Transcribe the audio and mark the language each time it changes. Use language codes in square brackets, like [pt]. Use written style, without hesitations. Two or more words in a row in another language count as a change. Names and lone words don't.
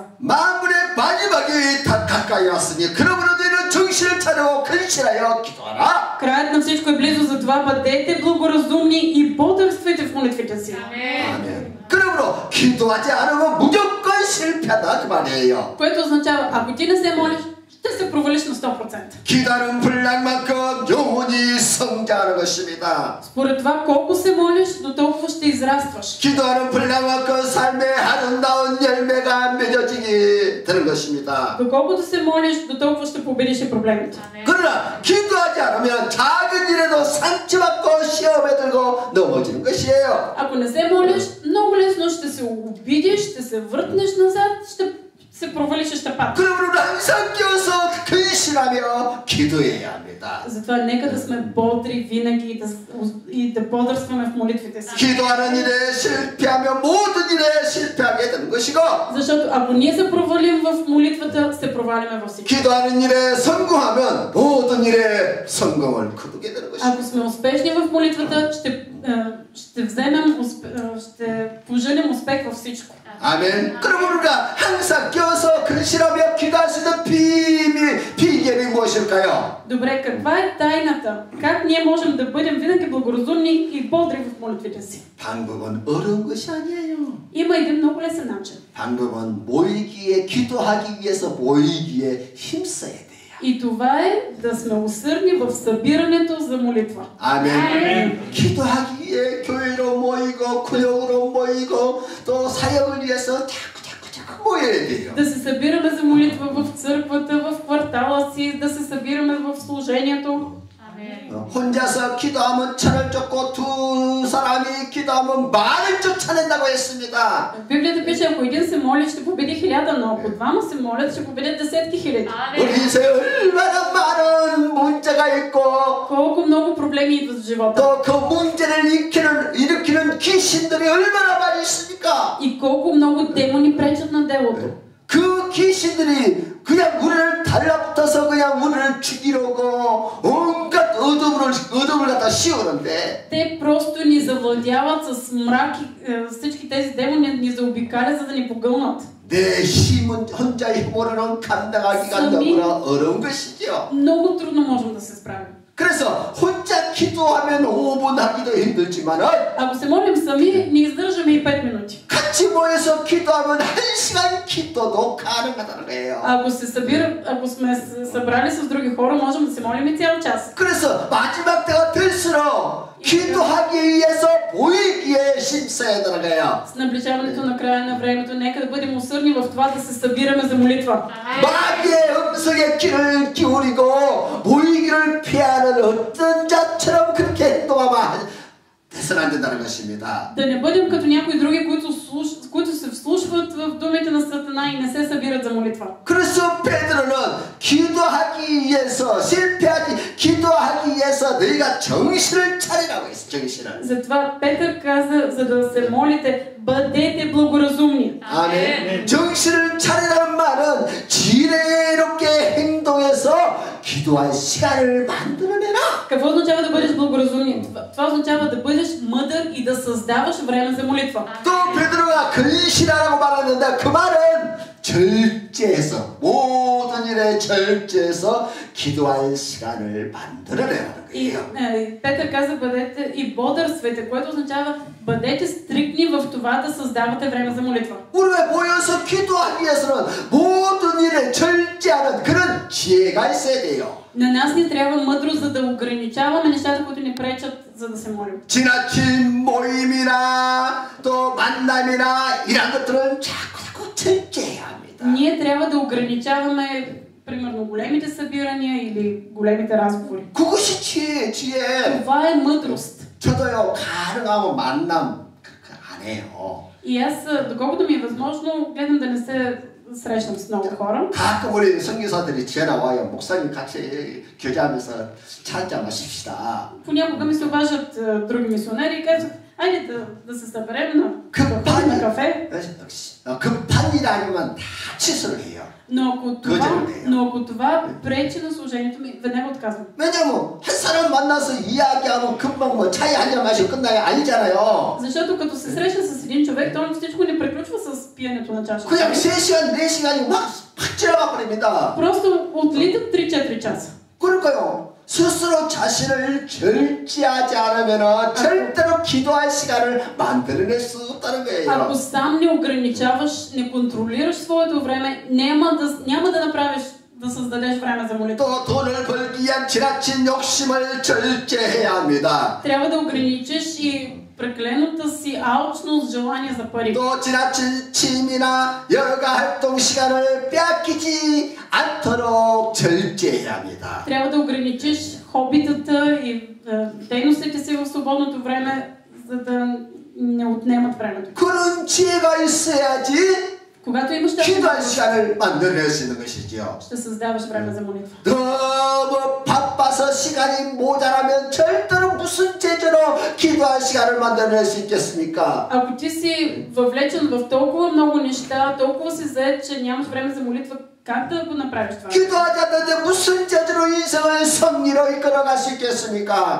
[ko] 만물의 마지막이 다 가까이 왔으니 그러므로 너희는 정신을 차리고 근실하여 기도하라. [bg] Краят на всичко е близо, затова бъдете благоразумни и бодрствуйте в молитвите си. [ko] 아멘. 그러므로 기도하지 않으면 무조건 실패하다 그 말이에요. [bg] Което означава, ако ти не се молиш, ще се провалиш на 100%. [ko] 기도하는 분량만큼 영혼이 성장하는 것입니다. [bg] Според това, колко се молиш, до толкова ще израстваш. [ko] 기도하는 분량만큼 삶의 아름다운 열매가 맺어지게 되는 것입니다. [bg] Доколкото се молиш, до толкова ще победиш и проблемите. [ko] 그러나 기도하지 않으면 작은 일에도 상처받고 시험에 들고 넘어지는 것이에요. [bg] Ако не се молиш, много лесно ще се обидиш, ще се въртнеш назад, ще се провалиш и ще паднеш. [ko] 그러므로 항상 껴서 근실하며 기도해야 합니다. [bg] Затова нека да сме бодри винаги и да бодрстваме в молитвите си. [ko] 기도하는 일에 실패하면 모든 일에 실패하게 되는 것이고, [bg] Защото ако ние се провалим в молитвата, се провалиме във всичко. [ko] 기도하는 일에 성공하면 모든 일에 성공을 거두게 되는 것이고. [bg] Ако сме успешни в молитвата, ще поженем успех във всичко. [ko] 아멘. 그러므로 우리가 항상 껴서 근실하며 기도할 수 있는 비결이 무엇일까요? [bg] Добре, каква е тайната? Как ние можем да бъдем винаги благоразумни и бодри в молитвите си? [ko] 방법은 어려운 것이 아니에요. [bg] Има един много лесен начин. [ko] 방법은 모이기에 기도하기 위해서 모이기에 힘써야 돼요. [bg] И това е да сме усърдни в събирането за молитва. [ko] 아멘. 기도하기 위해 교회로 모이고 구역으로 모이고 또 사역을 위해서 자꾸 모여야 돼요. [bg] Да се събираме за молитва в църквата, в квартала си, да се събираме в служението. [ko] 혼자서 기도하면 천을 쫓고 두 사람이 기도하면 만을 쫓아낸다고 했습니다. [bg] В Библията пише, ако един се моли, ще победи 1000, но ако двама се молят, ще победят десетки хиляди. [ko] 우리 인생에 얼마나 많은 문제가 있고 [bg] Колко много проблеми идват в живота. [ko] 또 그 문제를 일으키는 귀신들이 얼마나 많이 있습니까? [bg] И колко много демони пречат на делото. [ko] 그 귀신들이 그냥 우리를 달라붙어서 그냥 우리를 죽이려고 온갖 어둠을 갖다 씌우는데 [bg] Те просто ни завладяват с мрак и всички тези демони ни заобикалят, за да ни погълнат. [ko] 내 힘은 혼자 힘으로는 감당하기가 너무나 어려운 것이죠. [bg] Много трудно можем да се справим. [ko] 그래서 혼자 기도하면 5분 하기도 힘들지만 [bg] Ако се молим сами, не издържаме и 5 минути. [ko] 같이 모여서 기도하면 1시간 기도도 가능하다는 거예요. [bg] Ако сме се събрали с други хора, можем да се молим и цял час. [ko] 그래서 마지막 때가 될수록 기도하기 위해서 모이기에 힘써야 되는 거예요. [bg] С наближаването на края на времето, нека да бъдем усърдни в това да се събираме за молитва. [ko] 마귀의 음성에 귀를 기울이고 모이기를 피하는 어떤 자처럼 그렇게 행동하면 돼서는 안 된다는 것입니다. [bg] Да не бъдем като някои други, които се вслушват в думите на Сатана и не се събират за молитва. [ko] 그래서 베드로는 기도하기 위해서 기도하기 위해서 너희가 정신을 차리라고 했어. 정신을. [bg] Затова Петър каза, за да се молите, бъдете благоразумни. [ko] 아멘. 정신을 차리라는 말은 지혜롭게 행동해서 기도할 시간을 만들어내라. [bg] Какво означава да бъдеш благоразумен? Това означава да бъдеш мъдър и да създаваш време за молитва. [ko] 또 베드로가 근신하라고 말하는데 그 말은 절제해서 모든 일에 절제해서 기도할 시간을 만들어내라는 [bg] И [ko] 거예요. [bg] Петър каза, бъдете и бодърствайте, което означава бъдете стриктни в това да създавате време за молитва. [ko] 우리가 모여서 기도하기 위해서는 모든 일에 절제하는 그런 지혜가 있어야 돼요. [bg] На нас ни трябва мъдрост, за да ограничаваме нещата, които ни пречат, за да се молим. [ko] 지나친 모임이나 또 만남이나 이런 것들은 자꾸 절제해야 합니다. [bg] Ние трябва да ограничаваме, примерно, големите събирания или големите разговори. [ko] 그것이 지혜. [bg] Това е мъдрост. [ko] 저도요 가능하고 만남 그렇게 안 해요. [bg] И аз, доколкото ми е възможно, гледам да не се срещам с много хора. [ko] 가끔 우리 선교사들이 전화 와요. 목사님 같이 교제하면서 차 한잔 마십시다. [bg] Понякога ми се обаждат други мисионери и казват, айде да се съберем на кафе. [ko] 급한 일 아니면 다 취소를 해요. [bg] Но ако това пречи на служението ми, веднага отказвам. [ko] 왜냐면 한 사람 만나서 이야기하면 금방 뭐 차에 한잔 마시고 끝나요. 아니잖아요. [bg] Защото като се среща с един човек, то всичко не приключва с пиенето на чаша. [ko] 그냥 3시간, 4시간이 막 지나가 버립니다. [bg] Просто отлитат 3-4 часа. [ko] 그러니까요. 스스로 자신을 절제하지 않으면 절대로 기도할 시간을 만들어낼 수 없다는 거예요. [bg] Ако сам не ограничаваш, не контролираш своето време, няма да направиш, да създадеш време за молитва. [ko] 또 돈을 벌기 위한 지나친 욕심을 절제해야 합니다. [bg] Трябва да ограничиш и прекалената си алчност, желание за пари. [ko] 또 지나친 취미나 여가 활동 시간을 빼앗기지 않도록 절제해야 합니다. [bg] Трябва да ограничиш хобитата и дейностите си в свободното време, за да не отнемат времето. [ko] 그런 지혜가 있어야지 [bg] Когато имаш тази [ko] 기도할 시간을 만들어낼 수 있는 것이죠. [bg] ще създаваш време за молитва. [ko] 너무 바빠서 시간이 모자라면 절대로 무슨 제재로 기도할 시간을 만들어낼 수 있겠습니까? [bg] Ако ти си въвлечен в толкова много неща, толкова си зает, че нямаш време за молитва, как да го направиш това? [ko] 기도하지 않는데 무슨 제재로 인생을 승리로 이끌어갈 수 있겠습니까?